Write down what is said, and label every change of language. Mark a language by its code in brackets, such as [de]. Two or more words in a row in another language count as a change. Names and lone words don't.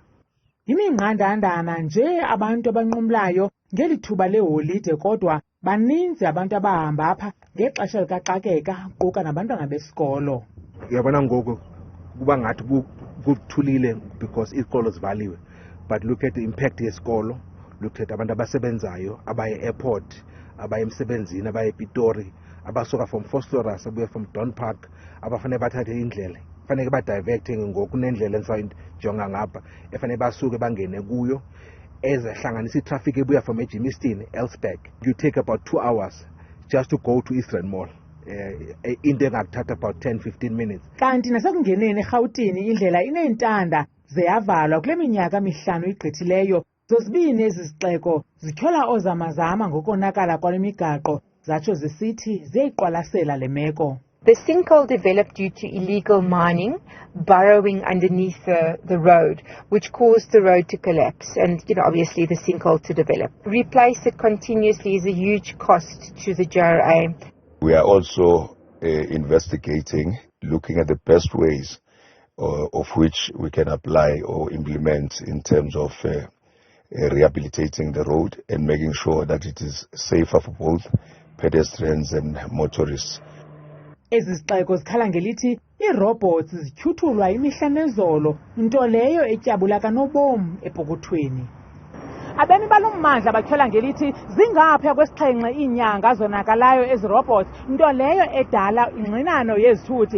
[xh] Iminqandandana nje abantu abanqumlayo ngeli thuba leholide, kodwa baninzi abantu abahamba apha ngexesha likaxakeka kuquka nabantwana besikolo. Uyabona ngoku kuba ngathi kuthulile because izikolo zivaliwe, [en] but look at the impact [xh] yesikolo, [en] look at [xh] abantu abasebenzayo abaye airport, abaye emsebenzini, abaye ePitori, abasuka from Phosphorus, abuye from Don Park, abafanele bathathe indlela. Fanele badiverting ngoku nendlela enjonga ngapha efanele basuke bangene kuyo ezahlanganisa itraffic ebuya from eGimiston Elsbeck. [en] You take about 2 hours just to go to Eastern Mall. [xh] Into engakuthatha [en] about 10-15 minutes. [xh] Kanti nasekungeneni eRhawutini indlela ineentanda zeyavalwa kule minyaka emihlanu igqithileyo. Zozibini ezi zixeko zityhola ozamazama ngokonakala kwale migaqo, zatsho zisithi ziyayiqwalasela le meko. [en] The sinkhole developed due to illegal mining, burrowing underneath the road, which caused the road to collapse and, obviously the sinkhole to develop. Replace it continuously is a huge cost to the JRA. We are also investigating, looking at the best ways of which we can apply or implement in terms of rehabilitating the road and making sure that it is safer for both pedestrians and motorists. [xh] Ezi zixeko zikhala ngelithi iirobots zityhuthulwa imihla nezolo, nto leyo etyabula kanobom epokothweni. Abemi balo mmandla batyhola ngelithi zingaphaya kwesixhenxe iinyanga zonakalayo ezi robots, nto leyo edala ingxinano yezithuthi.